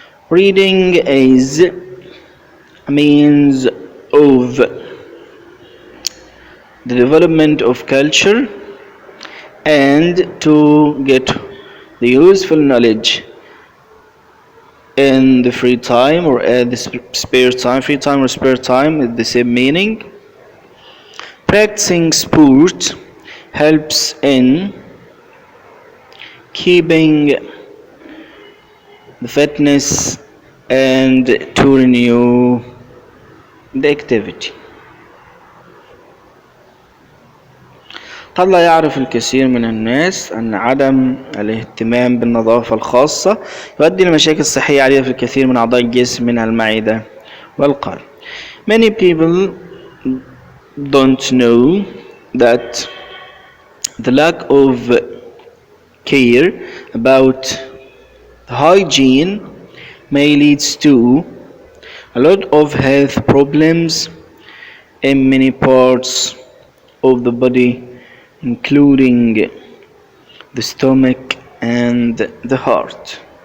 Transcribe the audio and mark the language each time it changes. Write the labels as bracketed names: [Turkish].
[English] Reading is a means of the development of culture and to get the useful knowledge in the free time or at the spare time. Free time or spare time is the same meaning. Practicing sport helps in keeping the fitness and to renew the activity. [Arabic] قد لا يعرف الكثير من الناس أن عدم الاهتمام بالنظافة الخاصة يؤدي لمشاكل صحية عديدة في الكثير من أعضاء الجسم منها المعدة والقلب. [English] Many people don't know that the lack of care about hygiene may lead to a lot of health problems in many parts of the body, including the stomach and the heart.